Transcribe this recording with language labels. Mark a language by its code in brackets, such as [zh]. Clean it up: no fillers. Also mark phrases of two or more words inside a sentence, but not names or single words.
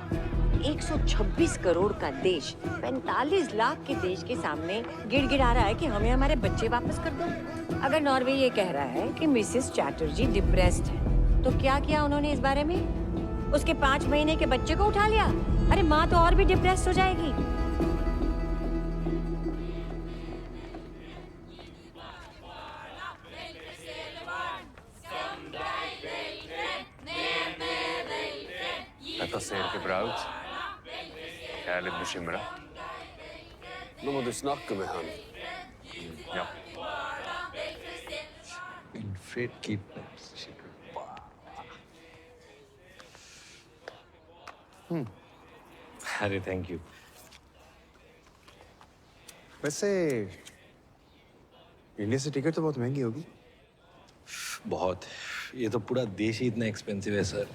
[hi] 126 करोड़ का देश 45 लाख के देश के सामने गिड़गिड़ा रहा है कि हमें हमारे बच्चे वापस कर दो। अगर नॉर्वे ये कह रहा है कि मिसेस चैटर्जी डिप्रेस्ड है, तो क्या किया उन्होंने इस बारे में? उसके 5 महीने के बच्चे को उठा लिया? अरे माँ तो और भी डिप्रेस्ड हो जाएगी। [no] Detta ser ikke bra ut. Jeg er litt bekymret. Nå må du snakke med han. Ja. [en] Wilfred kidnaps Shikha. [hi] अरे [en] thank you. [hi] वैसे इंडिया से टिकट तो बहुत महंगी होगी। बहुत। ये तो पूरा देश ही इतना एक्सपेंसिव है सर।